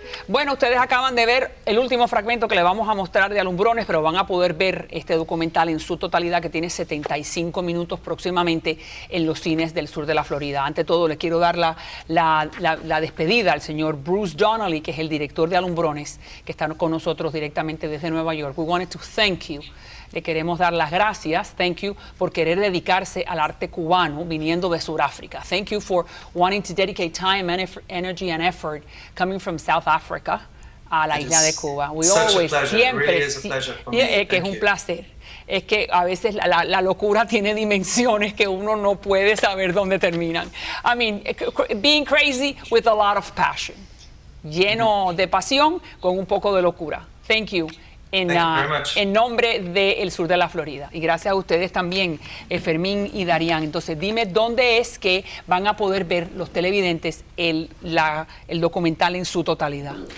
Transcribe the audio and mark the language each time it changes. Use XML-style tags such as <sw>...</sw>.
<es>Bueno, ustedes acaban de ver el último fragmento que le vamos a mostrar de Alumbrones, pero van a poder ver este documental en su totalidad, que tiene 75 minutos próximamente en los cines del sur de la Florida. Ante todo, le quiero dar la despedida al señor Bruce Donnelly, que es el director de Alumbrones, que está con nosotros directamente desde Nueva York.</es> <en>We wanted to thank you.</en> <es>Le queremos dar las gracias,</es> <en>thank you,</en> <es>por querer dedicarse al arte cubano viniendo de Sudáfrica.</es> <en>Thank you for wanting to dedicate time, energy and effort coming from South Africa</en> <es>a la isla de Cuba.</es> <en>We always,</en> <es>siempre, que es un placer. Es que a veces la locura tiene dimensiones que uno no puede saber dónde terminan.</es> <en>I mean, being crazy with a lot of passion.</en> <es>Lleno de pasión con un poco de locura.</es> <en>Thank you.</en> <es>En nombre del sur de la Florida. Y gracias a ustedes también, Fermín y Darían. Entonces, dime dónde es que van a poder ver los televidentes el documental en su totalidad.</es>